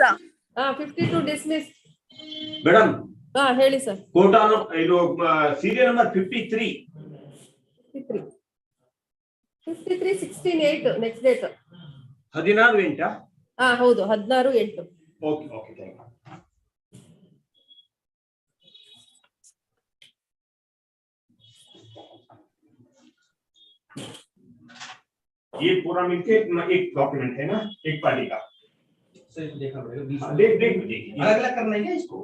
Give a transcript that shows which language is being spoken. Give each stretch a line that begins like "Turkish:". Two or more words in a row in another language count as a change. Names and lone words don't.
Kannada: 52 ಡಿಸ್ಮಿಸ್ ಮೇಡಮ್. ಹೇಳಿ ಸರ್. ಕೋಟಾ ಇದು
English: serial number
Kannada: 53.
English: 53 16/8 next date. 16/8.
Kannada: ಹೌದು 16/8.
English: okay okay thank you.
Hindi: ये पूरा मिलके एक डॉक्यूमेंट है ना, एक पार्टी का। देखा पड़ेगा। देख अलग अलग करना है क्या इसको?